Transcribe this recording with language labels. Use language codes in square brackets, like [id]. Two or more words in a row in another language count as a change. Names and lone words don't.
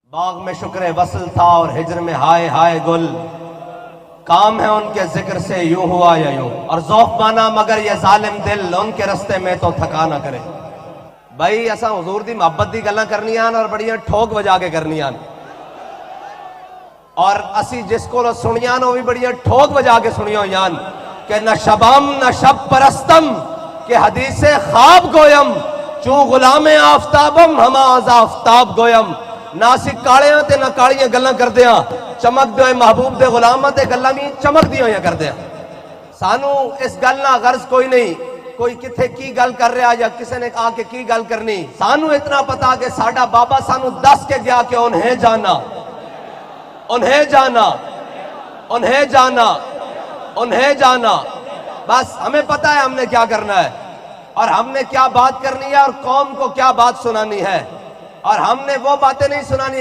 [ur] باغ میں شکر وصل تھا اور ہجر میں ہائے ہائے گل، کام ہے ان کے ذکر سے یوں ہوا یا یوں، اور ذوق مانا مگر یہ ظالم دل ان کے رستے میں تو تھکا نہ کرے۔ [pa] بھائی ایسا حضور دی محبت دی گلاں کرنیاں اور بڑیاں ٹھوک بجا کے کرنیاں، اور اسی جس کو سنیاں وہ بھی بڑیاں ٹھوک بجا کے سنیاں ہویاں کہ [fa] نہ شبم نہ شب پرستم کہ حدیث خواب گویم، چوں غلام آفتابم ہما از آفتاب گویم۔ [pa] نہ اسی کالیاں تے نہ کالیاں گلاں کردیاں، چمک دے محبوب دے غلاماں تے گلاں بھی چمک دیاں کردیاں۔ سانو اس گل نہ غرض کوئی نہیں کوئی کتھے کی گل کر رہا یا کسی نے آ کے کی گل کرنی، سانو اتنا پتا کہ ساڈا بابا سانو دس کے گیا کہ انہیں جانا انہیں جانا انہیں جانا انہیں جانا، [ur] بس ہمیں پتا ہے ہم نے کیا کرنا ہے اور ہم نے کیا بات کرنی ہے اور قوم کو کیا بات سنانی ہے، اور ہم نے وہ باتیں نہیں سنانی۔